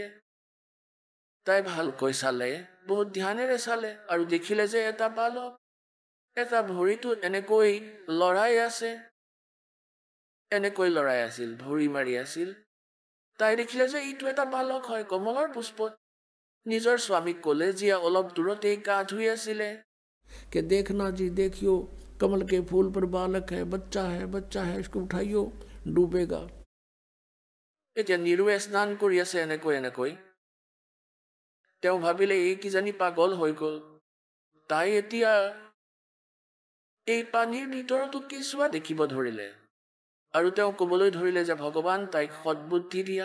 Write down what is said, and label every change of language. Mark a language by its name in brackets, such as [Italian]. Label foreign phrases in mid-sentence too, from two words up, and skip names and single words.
[Assamese] তাই ভালকৈ চালে, বহুত ধ্যানেৰে চালে আৰু দেখিলে যে এটা বালক এটা ভৰিটো এনেকৈ লৰাই আছিল, ভৰি মাৰি আছিল। তাই দেখিলে যে এইটো এটা বালক হয়, কমলৰ পুষ্পত। নিজৰ স্বামীক ক'লে, যিয়ে অলপ দূৰতেই গা ধুই আছিলে, [Hindi] कि देखना जी देखियो कमल के फूल पर बालक है, बच्चा है, इसको उठाइयो, डूबेगा। [Assamese] এতিয়া নিৰুৱে স্নান কৰি আছে এনেকৈ। তেওঁ ভাবিলে এই কিজানি পাগল হৈ গ'ল। তাই এতিয়া এই পানীৰ ভিতৰতো কেঁচুৱা দেখিব ধৰিলে আৰু তেওঁ ক'বলৈ ধৰিলে যে ভগৱান তাইক সৎবুদ্ধি দিয়া।